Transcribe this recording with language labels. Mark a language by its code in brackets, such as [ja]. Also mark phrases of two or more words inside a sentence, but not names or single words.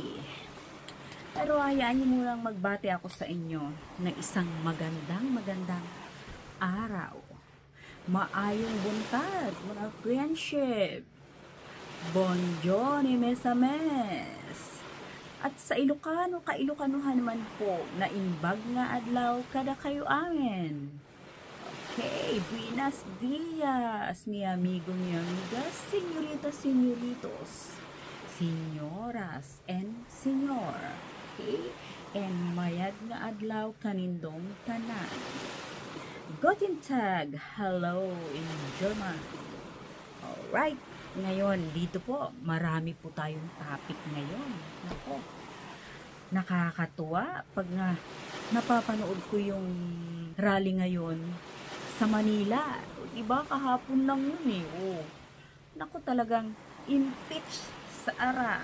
[tl] Pero hayaan niyo munang magbati ako sa inyo ng isang magandang araw. [ceb] Maayong buntag, mga friendship. [fr] Bonjour, mes ames. [tl] At sa Ilocano, ka-Ilocanuhan naman po, na [ilo] imbag nga adlaw kada kayo amin. [es] Okay, buenos dias, mi amigo, mi amigas, señoritas, señoritos, senyoras, and senyor. [krj] Okay, and mayad nga adlaw kanindong tanan. [de] Guten Tag, [en] hello in German. Alright. [tl] Ngayon, dito po, marami po tayong topic ngayon. Ako, nakakatuwa pag napapanood ko yung rally ngayon sa Manila. Diba, kahapon lang yun eh. Oh. Naku, talagang impeach Sara.